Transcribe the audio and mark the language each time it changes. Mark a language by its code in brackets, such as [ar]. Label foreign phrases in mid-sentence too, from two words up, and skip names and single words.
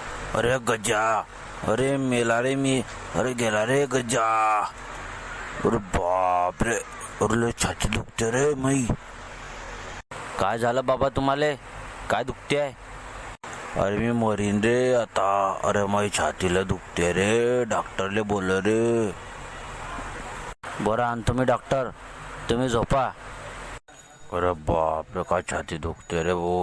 [mr] अरे गजा, अरे मेला रे मी, अरे गेला रे गजा. अरे बाप रे, अरे लय छाती दुखते रे मई. काय झालं बाबा तुम्हाला? काय दुखते आहे? अरे मी मरीन रे आता. अरे माझी छातीला दुखते रे, डॉक्टरले बोल रे. बरं आणतो मी डॉक्टर, तुम्ही झोपा. अरे बाप रे, काय छाती दुखते रे भाऊ.